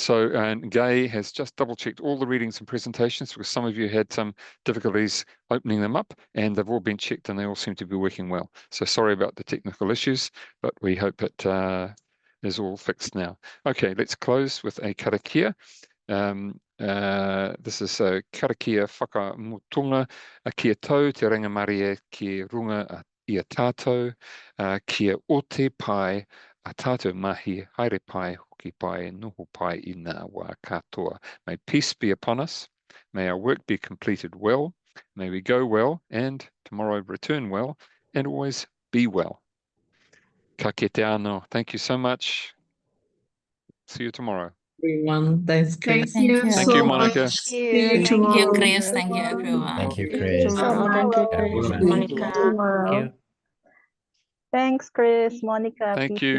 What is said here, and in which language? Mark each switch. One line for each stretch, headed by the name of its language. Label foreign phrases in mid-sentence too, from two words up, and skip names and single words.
English: So, and Gay has just double checked all the readings and presentations, because some of you had some difficulties opening them up, and they've all been checked and they all seem to be working well. So sorry about the technical issues, but we hope it is all fixed now. Okay, let's close with a karakia. This is a
Māori: karakia whakamutunga, a kia tau te rangamaria ki runga a ia tātou, kia ote pai, a tātou mahi, haere pai, hoki pai, noho pai I ngā wā katoa.
English: May peace be upon us. May our work be completed well. May we go well and tomorrow return well and always be well.
Māori: Ka kite anō.
English: Thank you so much. See you tomorrow. Everyone, thanks, Chris. Thank you Thank you, Monica. See you Thank tomorrow. you, Chris. Thank you, everyone. Thank you, See you Chris. tomorrow. Thank you, See you Monica. tomorrow. Thank you. Thanks, Chris, Monica, Thank you